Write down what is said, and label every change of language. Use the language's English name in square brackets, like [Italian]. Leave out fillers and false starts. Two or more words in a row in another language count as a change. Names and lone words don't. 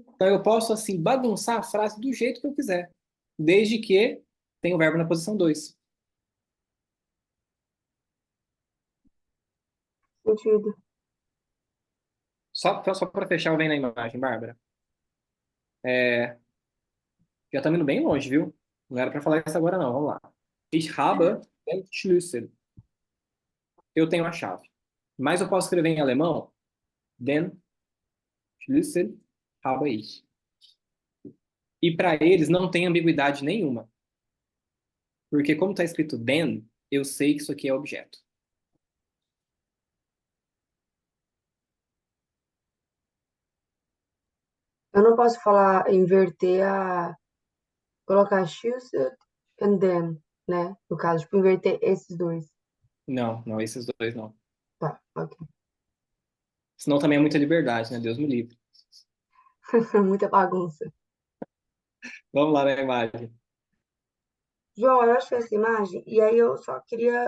[Portuguese] Então eu posso assim bagunçar a frase do jeito que eu quiser, desde que tenha o verbo na posição 2. Sentido. Só para fechar o bem na imagem, Bárbara. É, já estamos indo bem longe, viu? Não era para falar isso agora, não. Vamos lá. [German] Ich habe den Schlüssel. [Portuguese] Eu tenho a chave. Mas eu posso escrever em alemão [German] den Schlüssel habe ich. [Portuguese] E para eles não tem ambiguidade nenhuma. Porque como está escrito den, eu sei que isso aqui é objeto. Eu não posso falar, inverter colocar choose and then, né? No caso, tipo, inverter esses dois. Não, não, esses dois não. Tá, ok. Senão também é muita liberdade, né? Deus me livre. Muita bagunça. Vamos lá na imagem. João, eu acho essa imagem, e aí eu só queria.